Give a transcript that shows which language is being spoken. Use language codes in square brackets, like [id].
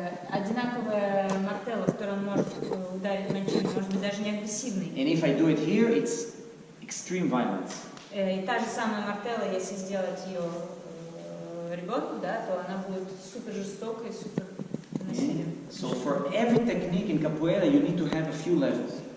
[ru] Одинаковая мартелла, которую он может ударить мальчика, может быть даже не агрессивный. [en] And if I do it here, it's extreme violence. [ru] И та же самая мартелла, если сделать ее ребенку, да, то она будет супер жестокой, супер насилием. [en] So for every technique in capoeira, you need to have a few levels.